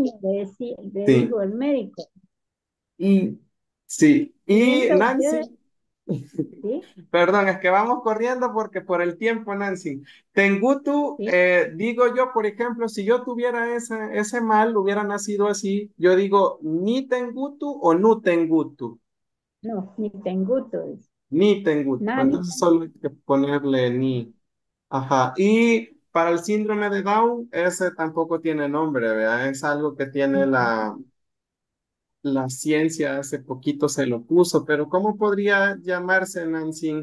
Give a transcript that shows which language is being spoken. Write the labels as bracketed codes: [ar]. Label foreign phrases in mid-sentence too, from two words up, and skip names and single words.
[es] comido el niño, le sí. dijo el médico. Sí, Y y entonces, Nancy, sí, perdón, es que vamos corriendo porque por el tiempo, Nancy. Tengutu, sí, digo yo, por ejemplo, si yo tuviera ese mal, hubiera nacido así, yo digo ni Tengutu o no Tengutu, no, ni Tenguto es. ni Tengutu. Nada, ni Entonces solo hay que ponerle ni. Ajá. Y para el síndrome de Down, ese tampoco tiene nombre, ¿verdad? Es algo que tiene la ciencia hace poquito se lo puso, pero ¿cómo podría llamarse, Nancy?